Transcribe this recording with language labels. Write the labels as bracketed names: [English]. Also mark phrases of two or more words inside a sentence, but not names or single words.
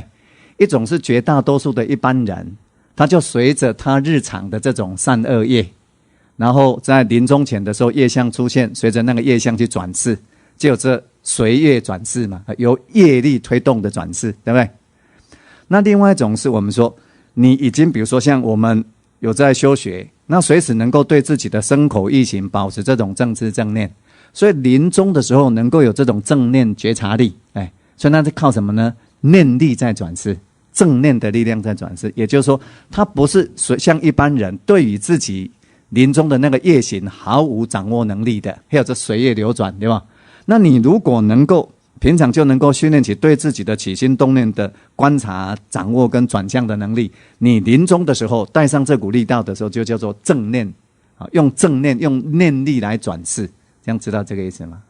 [Chinese] 一種是絕大多數的一般人，他就隨着他日常的這種善惡業，然後在臨終前的時候業相出現，隨着那個業相去轉世，就有這隨業轉世嘛，由業力推動的轉世，對不對？那另外一種是我們說，你已經比如說像我們有在修學，那隨時能夠對自己的身口意行保持這種正知正念，所以臨終的時候能夠有這種正念覺察力，所以那是靠什麼呢？念力在轉世，正念的力量在轉世，也就是說，他不是像一般人對於自己臨終的那個業行毫無掌握能力的，還有這隨業流轉，對吧？那你如果能夠平常就能夠訓練起對自己的起心動念的觀察、掌握跟轉向的能力，你臨終的時候帶上這股力道的時候，就叫做正念，用正念用念力來轉世，這樣知道這個意思嗎？